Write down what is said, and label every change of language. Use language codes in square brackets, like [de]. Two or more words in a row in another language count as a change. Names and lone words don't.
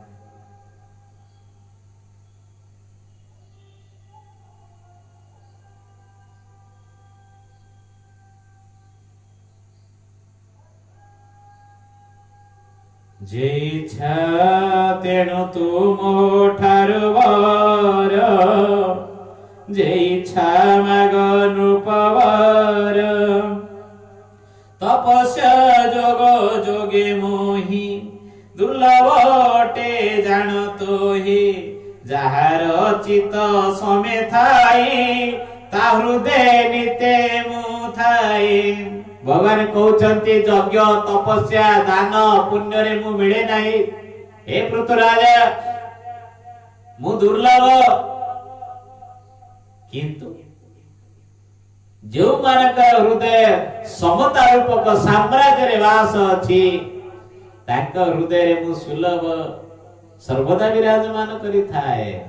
[or] ଯେ ଇଚ୍ଛା ତେଣୁ ତୁମ ଠାରୁ ବର। ଯେ ଇଚ୍ଛା ମାଗ ନୃପବର। ତପସ୍ୟା ଯୋଗ ଯୋଗେ ମୋହି ତୁହି ଯାହାର ଚିତ ସମେ ଥାଇ ତା ହୃଦୟ ନିତେ ମୁଁ ଥାଇ। ଭଗବାନ କହୁଛନ୍ତି ଯଜ୍ଞ ତପସ୍ୟା ଦାନ ପୁଣ୍ୟରେ ମୁଁ ମିଳେ ନାହିଁ। ଏ ପୃଥୁରାଜ ମୁଁ ଦୁର୍ଲଭ, କିନ୍ତୁ ଯେଉଁମାନଙ୍କର ହୃଦୟ ସମତା ରୂପକ ସାମ୍ରାଜ୍ୟରେ ବାସ ଅଛି ତାଙ୍କ ହୃଦୟରେ ମୁଁ ସୁଲଭ ସର୍ବଦା ବିରାଜମାନ କରିଥାଏ।